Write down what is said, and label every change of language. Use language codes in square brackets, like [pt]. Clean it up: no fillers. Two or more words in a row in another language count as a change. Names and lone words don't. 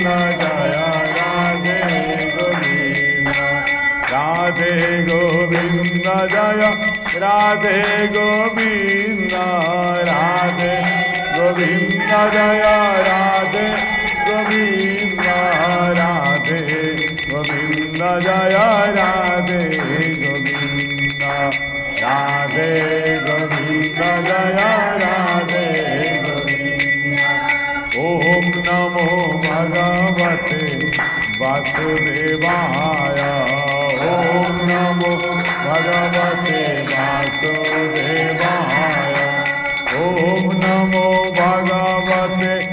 [hi] जय राधे गोविंद राधे गोविंद जय राधे गोविंद राधे गोविंद जय राधे गोविंद राधे गोविंद जय राधे गोविंद राधे गोविंद जय राधे गोविंद। [sa] ओम नमो भगवते वासुदेवाय ओम नमो भगवते वासुदेवाय ओम नमो भगवते